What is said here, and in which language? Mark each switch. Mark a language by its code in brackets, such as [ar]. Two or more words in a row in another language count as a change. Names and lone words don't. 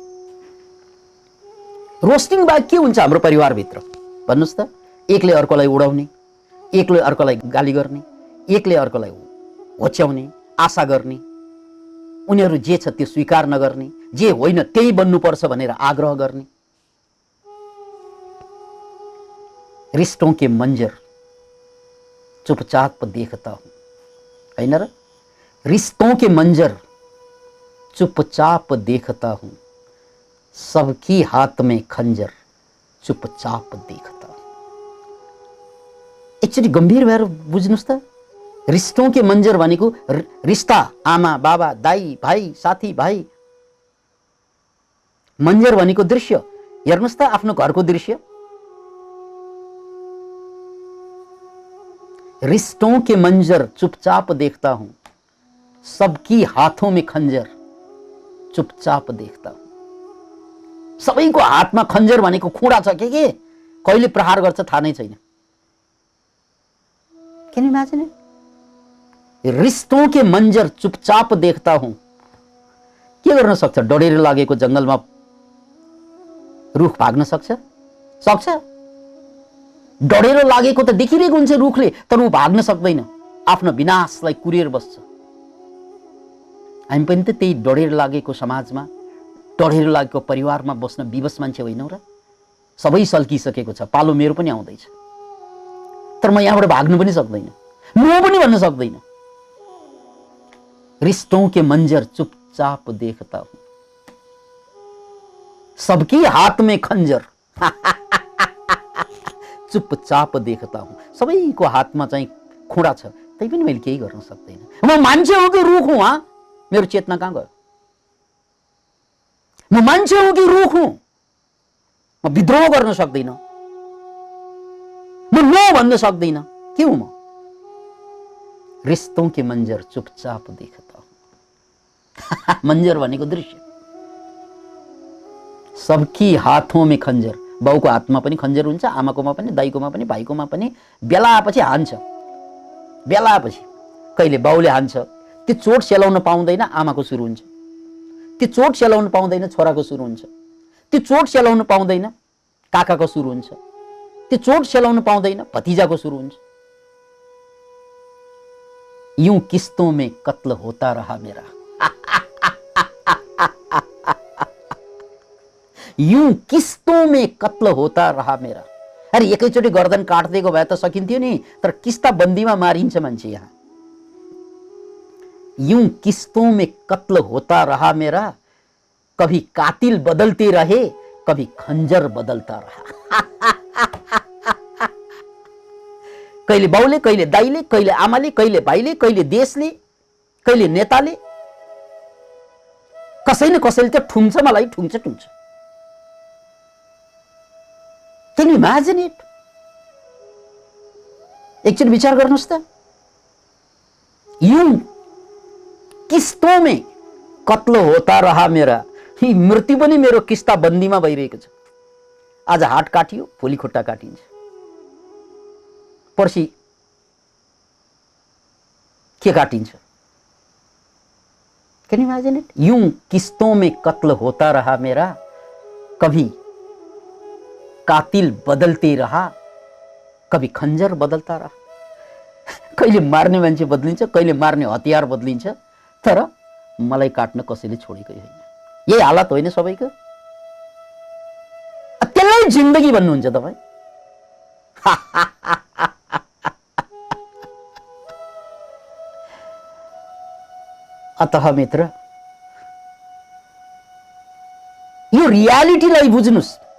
[ne] रोस्टिङ बाहेक के हुन्छ हाम्रो परिवारभित्र? भन्नुहोस् त। एकले अर्कोलाई उडाउने, एकले अर्कोलाई गाली गर्ने, एकले अर्कोलाई होच्याउने, आशा गर्ने, उनीहरू जे छ त्यो स्वीकार नगर्ने, जे होइन त्यही बन्नुपर्छ भनेर आग्रह गर्ने। [hi] रिश्तों के मंजर चुपचाप देखता हूं, [ne] हैन र? [hi] रिश्तों के मंजर चुपचाप देखता हूं, सबकी हाथ में खंजर चुपचाप देखता हूं। [ne] एकचोटि गम्भीर भएर बुझ्नुस् त। [hi] रिश्तों के मंजर [ne] भनेको रिश्ता, आमा बाबा दाई भाइ साथी भाइ। मंजर भनेको दृश्य। हेर्नुस् त आफ्नो घरको दृश्य। [hi] रिश्तों के मंजर चुपचाप देखता हूं, सबकी हाथों में खंजर चुपचाप देखता हूं। [ne] सबैको हातमा खंजर भनेको खुडा छ के कहिले प्रहार गर्छ थाहा नै छैन। [en] Can you imagine it? [hi] रिश्तों के मंजर चुपचाप देखता हूं। [ne] के गर्न सक्छ? डढेर लागेको जंगलमा रुख भाग्न सक्छ? सक्छ? डढेर लागेको त देखिरहेको हुन्छ रुखले, तर ऊ भाग्न सक्दैन, आफ्नो विनाशलाई कुरेर बस्छ। हामी पनि त त्यही डढेर लागेको समाजमा, डढेर लागेको परिवारमा बस्न विवश मान्छे होइनौ र? सबै सल्किसकेको छ, पालो मेरो पनि आउँदैछ, तर म यहाँबाट भाग्नु पनि सक्दैन, नो पनि भन्न सक्दैन। [hi] रिश्तों के मंजर चुपचाप देखता हूं, सबकी हाथ में खंजर चुपचाप देखता हूं। [ne] सबैको हातमा चाहिँ खुडा छ, तै पनि मैले केही गर्न सक्दैन। म मान्छे हो कि रुख हुँ? मेरो चेतना कहाँ गयो? म मान्छे हो कि रुख हुँ? म विद्रोह गर्न सक्दैन, म नो भन्न सक्दैन, के हुँ म? [hi] रिश्तों के मंजर चुपचाप देखता हूं। [ne] मंजर भनेको दृश्य। [hi] सबकी हाथों में खंजर। [ne] बाउको हातमा पनि खंजर हुन्छ, आमाकोमा पनि, दाइकोमा पनि, भाइकोमा पनि। बेलापछि हान्छ, बेलापछि कहिले बाउले हान्छ, त्यो चोट सेलाउन पाउँदैन, आमाको सुरु हुन्छ। त्यो चोट सेलाउन पाउँदैन, छोराको सुरु हुन्छ। त्यो चोट सेलाउन पाउँदैन, काकाको सुरु हुन्छ। त्यो चोट सेलाउन पाउँदैन, भतिजाको सुरु हुन्छ। [hi] यूं किस्तों में कत्ल होता रहा मेरा। यूं किस्तों में कत्ल होता रहा मेरा। [ne] अरे एकैचोटि गर्दन काट्दिएको भए त सकिन्थ्यो नि, तर किस्ता बन्दीमा मारिन्छ मान्छे यहाँ। [hi] यूं किस्तों में कत्ल होता रहा मेरा, कभी कातिल बदलते रहे, कभी खंजर बदलता रहा। [ne] कहिले बाउले, कहिले दाइले, कहिले आमाले, कहिले भाइले, कहिले देशले, कहिले नेताले, कसै न कसैले त ठुङ्छ, मलाई ठुङ्छ ठुङ्छ। [en] Can you imagine it? [ne] एकचोटि विचार गर्नुहोस् त, [hi] यूं किस्तों में कत्ल होता रहा मेरा, [ne] यी मृत्यु पनि मेरो किस्ता बन्दीमा भइरहेको छ। आज हात काटियो, भोलि खुट्टा काटिन्छ, पर्सि के काटिन्छ। [en] Can you imagine it? [hi] यूं किस्तों में कत्ल होता रहा मेरा, कभी कातिल बदलते रहा, कभी खंजर बदलता रहा। [ne] कहिले मार्ने मान्छे बदलिन्छ, कहिले मार्ने हतियार बदलिन्छ, तर मलाई काट्न कसैले छोडेकै होइन। यही हालत होइन सबैको? त्यसलाई जिन्दगी भन्नुहुन्छ तपाईँ? अतः मित्र, यो रियालिटीलाई बुझ्नुस्।